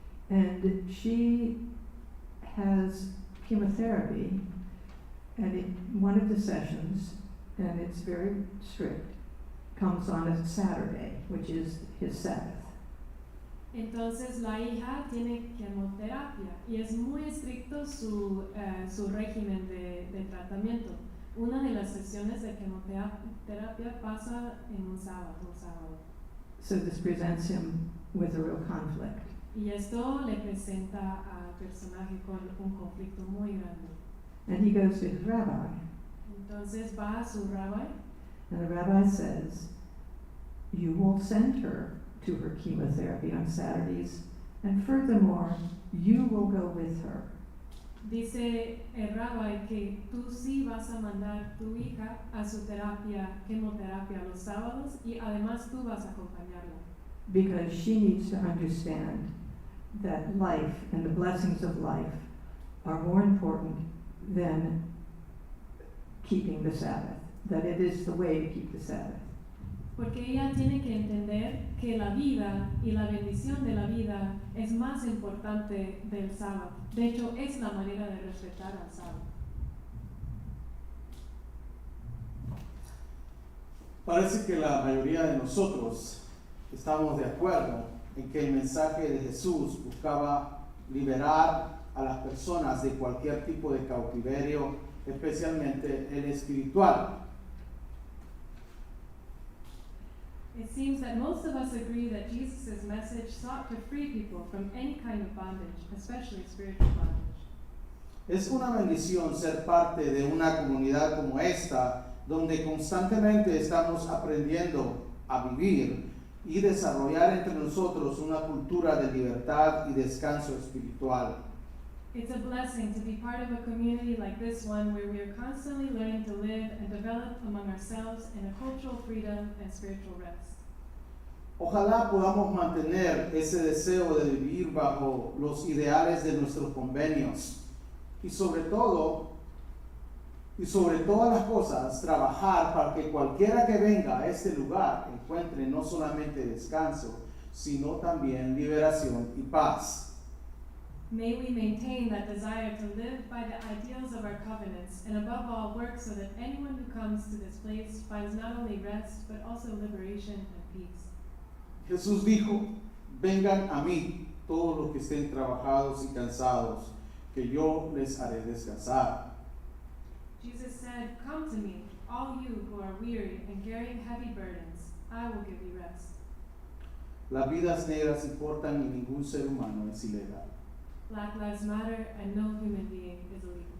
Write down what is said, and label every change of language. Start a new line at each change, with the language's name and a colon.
English: And she has chemotherapy, and one of the sessions, and it's very strict, comes on a Saturday, which is his Sabbath.
Spanish: Entonces la hija tiene quimioterapia y es muy estricto su régimen de tratamiento. Una de las sesiones de quimioterapia pasa en un sábado.
English: So this presents him with a real conflict.
Spanish: Y esto le presenta al personaje con un conflicto muy grande.
English: And he goes to his rabbi,
Spanish: Entonces va a su rabbi
English: and the rabbi says, you will send her to her chemotherapy on Saturdays, and furthermore, you will go with her.
Spanish: dice el rabbi que tú sí vas a mandar tu hija a su quimioterapia los sábados y además tú vas a acompañarla.
English: Because she needs to understand that life and the blessings of life are more important than keeping the Sabbath, that it is the way to keep the Sabbath.
Spanish: Porque ella tiene que entender que la vida y la bendición de la vida es más importante del sábado. De hecho, es la manera de respetar al sábado. Parece que la mayoría de nosotros estamos de acuerdo en que el mensaje de Jesús buscaba liberar a las personas de cualquier tipo de cautiverio, especialmente el espiritual.
English: It seems that most of us agree that Jesus' message sought to free people from any kind of bondage, especially spiritual bondage.
Spanish: Es una bendición ser parte de una comunidad como esta, donde constantemente estamos aprendiendo a vivir y desarrollar entre nosotros una cultura de libertad y descanso espiritual.
English: It's a blessing to be part of a community like this one where we are constantly learning to live and develop among ourselves in a cultural freedom and spiritual rest.
Spanish: Ojalá podamos mantener ese deseo de vivir bajo los ideales de nuestros convenios y sobre todas las cosas, trabajar para que cualquiera que venga a este lugar encuentre no solamente descanso, sino también liberación y paz.
English: May we maintain that desire to live by the ideals of our covenants and above all work so that anyone who comes to this place finds not only rest but also liberation and peace.
Spanish: Jesús dijo, vengan a mí todos los que estén trabajados y cansados, que yo les haré descansar.
English: Jesus said, come to me, all you who are weary and carrying heavy burdens, I will give you rest.
Spanish: Las vidas negras importan y ningún ser humano es ilegal.
English: Black lives matter and no human being is illegal.